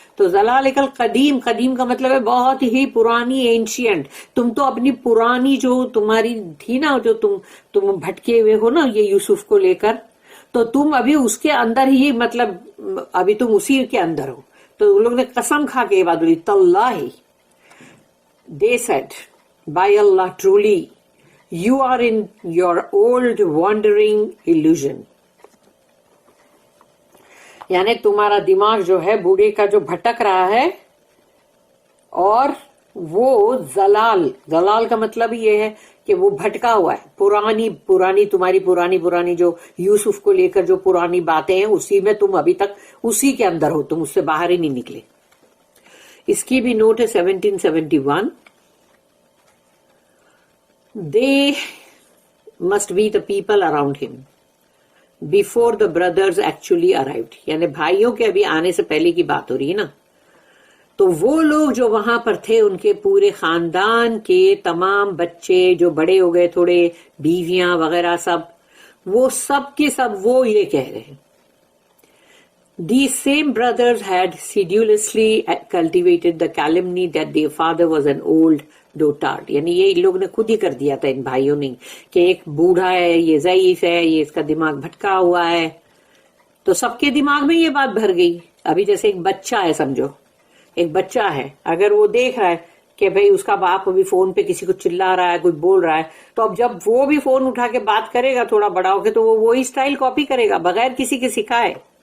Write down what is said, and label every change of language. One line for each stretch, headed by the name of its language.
Urdu: تو ضلالک القدیم، قدیم کا مطلب ہے بہت ہی پرانی، اینشینٹ. تم تو اپنی پرانی جو تمہاری تھی نا، جو تم بھٹکے ہوئے ہو نا یہ یوسف کو لے کر، تو تم ابھی اس کے اندر ہی مطلب ابھی تم اسی کے اندر ہو. تو ان لوگ نے قسم کھا کے یہ بات بولی تاللہ.
English: They said, by Allah, truly you are in your old wandering illusion.
Urdu: یعنی تمہارا دماغ جو ہے بوڑھے کا جو بھٹک رہا ہے اور وہ زلال کا مطلب یہ ہے کہ وہ بھٹکا ہوا ہے، پرانی تمہاری پرانی جو یوسف کو لے کر جو پرانی باتیں ہیں اسی میں تم ابھی تک اسی کے اندر ہو، تم اس سے باہر ہی نہیں نکلے. اس کی بھی نوٹ ہے 1771.
English: They must be the people around him before the brothers actually arrived.
Urdu: یعنی بھائیوں کے ابھی آنے سے پہلے کی بات ہو رہی ہے نا. تو وہ لوگ جو وہاں پر تھے، ان کے پورے خاندان کے تمام بچے جو بڑے ہو گئے تھوڑے، بیویاں وغیرہ سب، وہ سب کے سب وہ یہ کہہ رہے ہیں.
English: These same brothers had sedulously cultivated the calumny that their father was an old dotard.
Urdu: یعنی یہ ان لوگ نے خود ہی کر دیا تھا، ان بھائیوں نے، کہ ایک بوڑھا ہے، یہ ضعیف ہے، یہ اس کا دماغ بھٹکا ہوا ہے. تو سب کے دماغ میں یہ بات بھر گئی. ابھی جیسے ایک بچہ ہے، سمجھو ایک بچہ ہے، اگر وہ دیکھ رہا ہے کہ بھئی اس کا باپ ابھی فون پہ کسی کو چلا رہا ہے، کچھ بول رہا ہے، تو اب جب وہ بھی فون اٹھا کے بات کرے گا تھوڑا بڑا ہو کے، تو وہ وہی اسٹائل کاپی کرے گا بغیر کسی کے سکھائے.